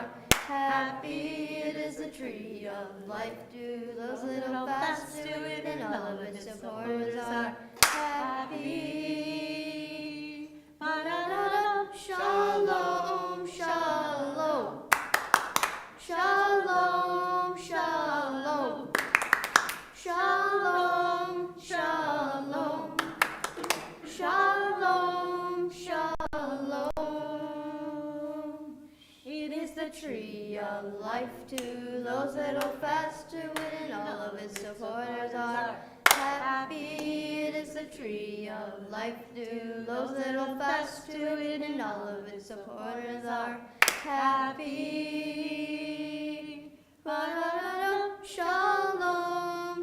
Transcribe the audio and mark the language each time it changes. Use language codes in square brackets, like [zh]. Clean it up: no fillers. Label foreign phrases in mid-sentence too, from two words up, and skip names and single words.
[en] Happy it is the tree of life, do those that hold fast to it, and all of its supporters are happy. Ba-da-da-da. [he] Shalom, shalom. Shalom, shalom. Shalom, shalom. Shalom, shalom. [en] It is the tree of life to those that hold fast to it, and all of its supporters are happy. It is the tree of life to those that hold fast to it, and all of its supporters are happy. Ba-da-da-da. Shalom.